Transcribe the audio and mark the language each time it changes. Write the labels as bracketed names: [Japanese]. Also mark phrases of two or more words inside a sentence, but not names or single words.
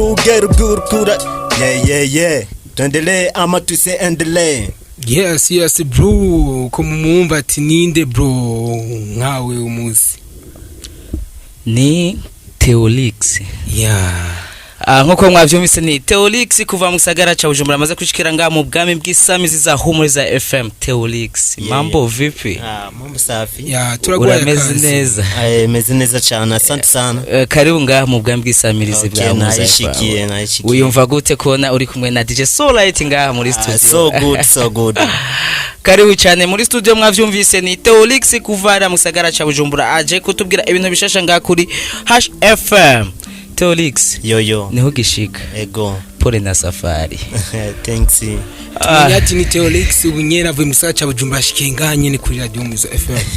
[Rundi] Ugerugurukura. Yeah. [Swahili] Tuendelee ama tusiendelee? [English] Yes bro, [Rundi] kumumva ati ninde bro nkawe umuzi? Ni Theolix. Nkuko mwavyumvise ni Theolix kuva mu gisagara ca Bujumbura amaze kushikira nga mu bwami bw'isamizi za Humuriza FM. [Swahili] Theolix, mambo vipi? Mambo safi. [Rundi] Turagwaye meze neza. Meze neza cyane, [Swahili] asante sana. [Rundi] Karibu nga mu bwami bw'isamirizi bwa Humuriza FM. Naishikiye. Uyumva gute kona uri kumwe na DJ Soulite nga muri studio? [English] So good. [Rundi] Karibu cyane muri studio, mwavyumvise ni Theolix kuvara mu gisagara ca Bujumbura aje kutubwira ibintu bishasha nga kuri FM. Theolix yo niho gishika ego [Swahili] pole na safari. [English] Thanks. [Rundi] Yati ni Theolix ubunyera avuye mu gisagara ca Bujumbura shikenganye ni kuri radio Humuriza FM.